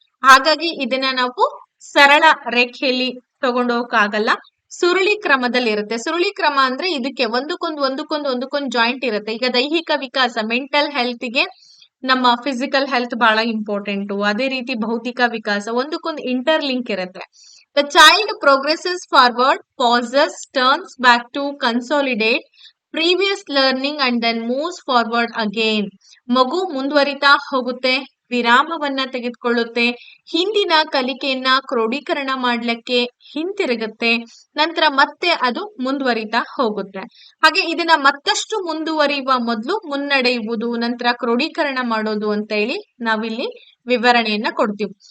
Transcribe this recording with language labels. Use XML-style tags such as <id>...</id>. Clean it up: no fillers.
<kn>ಹಾಗಾಗಿ ಇದನ್ನ ನಾವು ಸರಳ ರೇಖೆಯಲ್ಲಿ ತಗೊಂಡೋಗಕ್ಕಾಗಲ್ಲ, ಸುರುಳಿ ಕ್ರಮದಲ್ಲಿ ಇರುತ್ತೆ. ಸುರುಳಿ ಕ್ರಮ ಅಂದ್ರೆ ಇದಕ್ಕೆ ಒಂದಕ್ಕೊಂದು ಜಾಯಿಂಟ್ ಇರುತ್ತೆ. ಈಗ ದೈಹಿಕ ವಿಕಾಸ, ಮೆಂಟಲ್ ಹೆಲ್ತ್ಗೆ ನಮ್ಮ ಫಿಸಿಕಲ್ ಹೆಲ್ತ್ ಬಹಳ ಇಂಪಾರ್ಟೆಂಟು. ಅದೇ ರೀತಿ ಭೌತಿಕ ವಿಕಾಸ ಒಂದಕ್ಕೊಂದು ಇಂಟರ್ಲಿಂಕ್ ಇರುತ್ತೆ.</kn> <en>The child progresses forward, pauses, turns back to consolidate previous learning and then moves forward again.</en> <kn>ಮಗು ಮುಂದುವರಿತಾ ಹೋಗುತ್ತೆ, ವಿರಾಮವನ್ನ ತೆಗೆದುಕೊಳ್ಳುತ್ತೆ, ಹಿಂದಿನ ಕಲಿಕೆಯನ್ನ ಕ್ರೋಢೀಕರಣ ಮಾಡ್ಲಿಕ್ಕೆ ಹಿಂತಿರುಗುತ್ತೆ, ನಂತರ ಮತ್ತೆ ಅದು ಮುಂದುವರಿತಾ ಹೋಗುತ್ತೆ. ಹಾಗೆ ಇದನ್ನ ಮತ್ತಷ್ಟು ಮುಂದುವರಿಯುವ ಮೊದಲು ಮುನ್ನಡೆಯುವುದು, ನಂತರ ಕ್ರೋಢೀಕರಣ ಮಾಡೋದು ಅಂತ ಹೇಳಿ ನಾವಿಲ್ಲಿ ವಿವರಣೆಯನ್ನ ಕೊಡ್ತೀವಿ.</kn>